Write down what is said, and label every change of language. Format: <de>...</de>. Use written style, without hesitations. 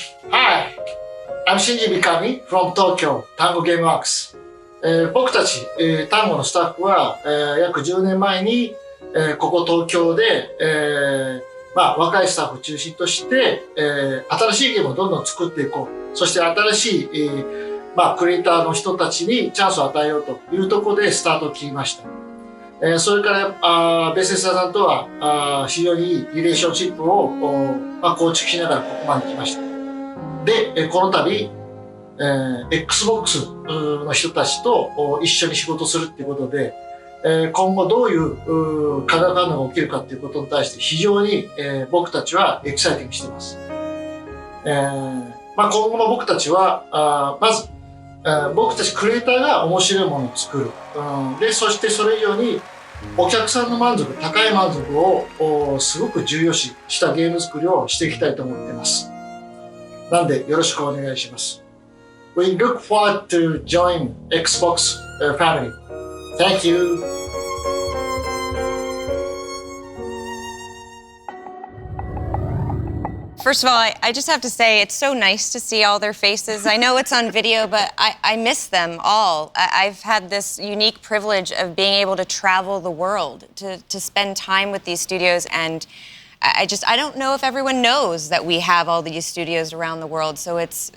<en>Hi, I'm Shinji Mikami from Tokyo, Tango Gameworks.</en> <ja>僕たち、単語のスタッフは、約10年前に、ここ東京で、若いスタッフを中心として、新しいゲームをどんどん作っていこう。そして新しい、クリエイターの人たちにチャンスを与えようというところでスタートを切りました。それからベセスタさんとは非常にいいリレーションシップを構築しながらここまで来ました。で、この度、Xbox の人たちと一緒に仕事するっていうことで、今後どういう化学反応が起きるかっていうことに対して非常に僕たちはエキサイティングしています。今後の僕たちはまず僕たちクリエイターが面白いものを作る。で、そしてそれ以上にお客さんの満足、高い満足をすごく重要視したゲーム作りをしていきたいと思っています。なんでよろしくお願いします。</ja> <en>We look forward to join Xbox family. Thank you. First of all, I just have to say it's so nice to see all their faces. I know it's on video, but I miss them all. I've had this unique privilege of being able to travel the world, to spend time with these studios, and I don't know if everyone knows that we have all these studios around the world, so it's...</en>